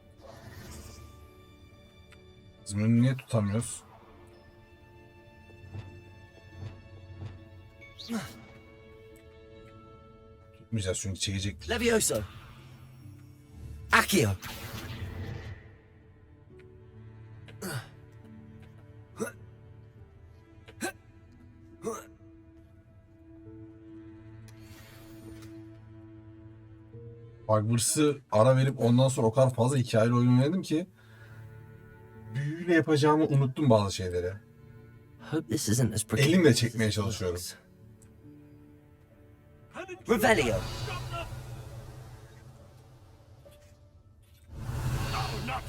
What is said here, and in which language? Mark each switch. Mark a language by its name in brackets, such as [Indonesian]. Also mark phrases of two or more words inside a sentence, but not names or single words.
[Turkish] Biz bunu niye tutamıyoruz? Tutmayacağız çünkü çekecek. Levioso. Accio. Hogwarts'ı ara verip ondan sonra o kadar fazla hikayeli oyun oynadım ki büyüyle yapacağımı unuttum bazı şeyleri. [English] Hope this isn't as [Turkish] Elimle çekmeye çalışıyorum. Revelio. [English] Oh, not.